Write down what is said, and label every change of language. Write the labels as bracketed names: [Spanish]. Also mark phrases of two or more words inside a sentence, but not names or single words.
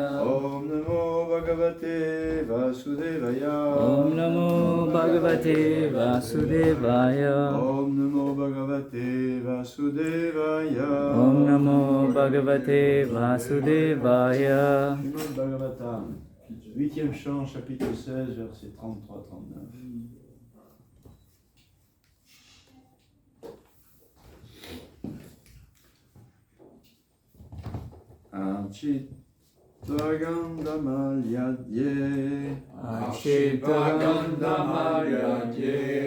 [Sanskrit] ॐ नमो भगवते वासुदेवाय. ॐ नमो भगवते वासुदेवाय. ॐ नमो भगवते वासुदेवाय. ॐ नमो भगवते वासुदेवाय. [French] Srimad Bhagavatam, 8e chant, chapitre 16, versets 33-39. [Sanskrit] अचितगन्धमाल्याद्ये. अचितगन्धमाल्याद्ये.